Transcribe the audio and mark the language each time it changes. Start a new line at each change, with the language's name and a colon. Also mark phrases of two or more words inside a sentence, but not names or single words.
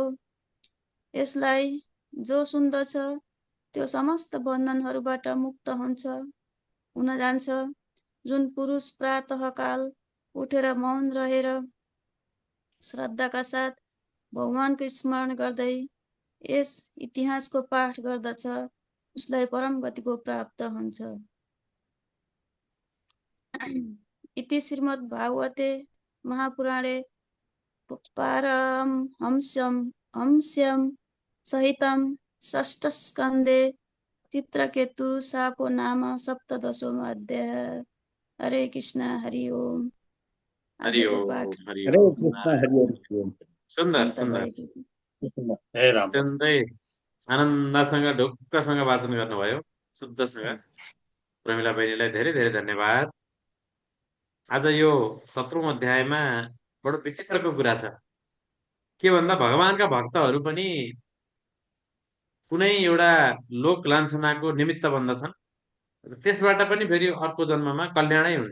Nepali: यसलाई जो सुन्दछ त्यो समस्त बन्धनहरूबाट मुक्त हुन जान्छ। जुन पुरुष प्रातःकाल उठेर मौन रहेर श्रद्धाका साथ भगवानको स्मरण गर्दै यस इतिहासको पाठ गर्दछ उसलाई परम गतिको प्राप्त हुन्छ।
Sanskrit: इति श्रीमद् भागवते महापुराणे पारमहंस्यं सहितं षष्ठस्कन्धे चित्रकेतु शापो नाम सप्तदशोऽध्यायः।
Nepali: हरे कृष्ण, हरि ओम। हरि आजको ओम, पाठ हरि हरे ओम। कृष्ण हरि ओम। सुन्दर अन्त सुन्दर, भएको थियो। हे राम अत्यन्तै आनन्दसँग ढुक्कसँग वाचन गर्नुभयो, शुद्धसँग। प्रमिला बहिनीलाई धेरै धेरै धन्यवाद। आज यो 17औं अध्यायमा बडो विचित्रको कुरा छ। के भन्दा भगवानका भक्तहरू पनि कुनै एउटा लोक लान्छनाको निमित्त बन्दछन्, त्यसबाट पनि फेरि अर्को जन्ममा कल्याणै हुन्छ।